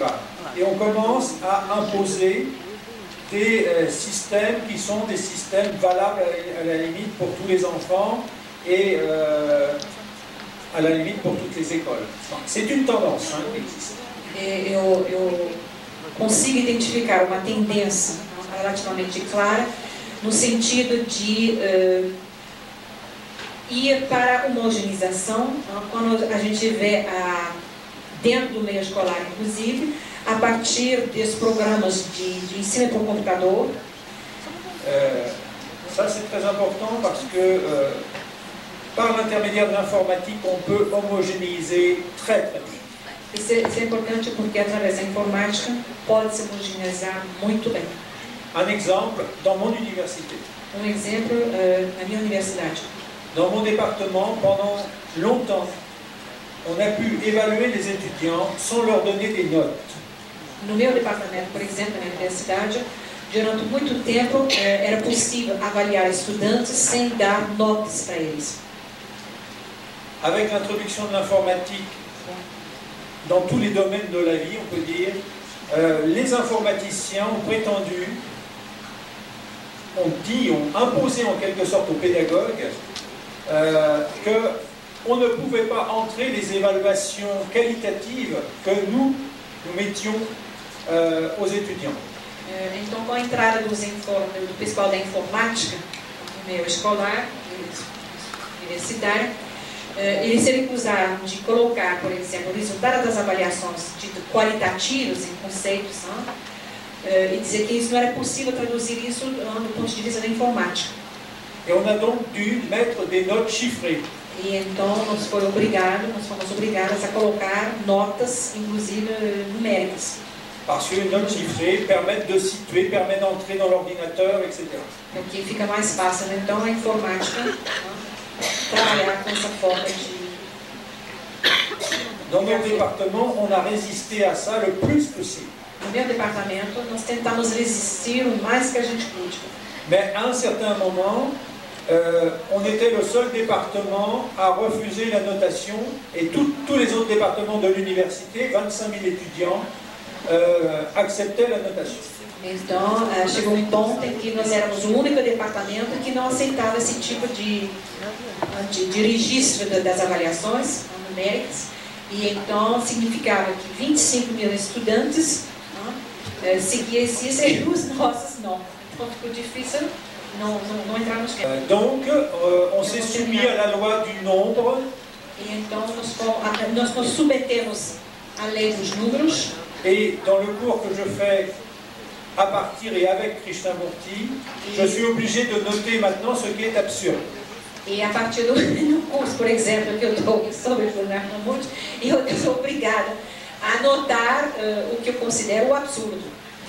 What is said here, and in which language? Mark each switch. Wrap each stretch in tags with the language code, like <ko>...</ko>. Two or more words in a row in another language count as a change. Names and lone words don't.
<fr>Et on commence à imposer des systèmes qui sont des systèmes valables à la limite pour tous les enfants et à la limite pour toutes les écoles. C'est une tendance qui existe.</fr> <pt>Eu consigo identificar uma tendência relativamente clara no sentido de ir para a homogeneização, quando a gente vê dentro do meio escolar, inclusive, a partir dos programas de ensino por computador.</pt> <fr>Ça c'est très important parce que par l'intermédiaire de l'informatique, on peut homogénéiser très très vite.</fr> <pt>Isso é importante porque através da informática pode-se homogeneizar muito bem.</pt> <fr>Un exemple, dans mon université.</fr> <pt>Exemplo na minha universidade.</pt> <fr>Dans mon département, pendant longtemps, on a pu évaluer les étudiants sans leur donner des notes.</fr> <pt>No meu departamento, por exemplo, na minha universidade, durante muito tempo era possível avaliar estudantes sem dar notas para eles.</pt> <fr>Avec l'introduction de l'informatique dans tous les domaines de la vie, on peut dire, les informaticiens ont prétendu, ont imposé en quelque sorte aux pédagogues qu'on ne pouvait pas entrer les évaluations qualitatives que nous mettions aux étudiants.</fr> <pt>Então, com a entrada do pessoal da informática no meio escolar, universitário, eles se recusaram de colocar, por exemplo, o resultado das avaliações qualitativas em conceitos, e dizer que isso não era possível traduzir isso do ponto de vista da informática.</pt> <fr>Et on a donc dû mettre des notes chiffrées.</fr> <pt>E então nós fomos obrigados a colocar notas, inclusive numéricas.</pt> <fr>Parce que les notes chiffrées permettent de situer, permettent d'entrer dans l'ordinateur, etc.</fr> <pt>Porque fica mais fácil, então, a informática trabalhar com essa forma de...</pt> <fr>Dans notre département, on a résisté à ça le plus possible.</fr> <pt>No meu departamento, nós tentamos resistir o mais que a gente pôde.</pt> <fr>Mais à un certain moment, on était le seul département à refuser la notation et tous les autres départements de l'université, 25 000 étudiants, acceptaient la notation.</fr> <pt>Então, chegou um ponto em que nós éramos o único departamento que não aceitava esse tipo de registro das avaliações numéricas. E então significava que 25 mil estudantes seguiam isso e os nossos não. Então ficou difícil não entrar nos campos.</pt> <fr>Donc, on s'est soumis à la loi du nombre.</fr> <pt>E então nós nos submetemos à lei dos números.</pt> <fr>Et dans le cours que je fais à partir et avec Krishnamurti, je suis obligé de noter maintenant ce qui est absurde.</fr> <pt>E a partir do curso, por exemplo, que eu dou sobre o Krishnamurti, eu sou obrigada a anotar o que eu considero o absurdo.</pt>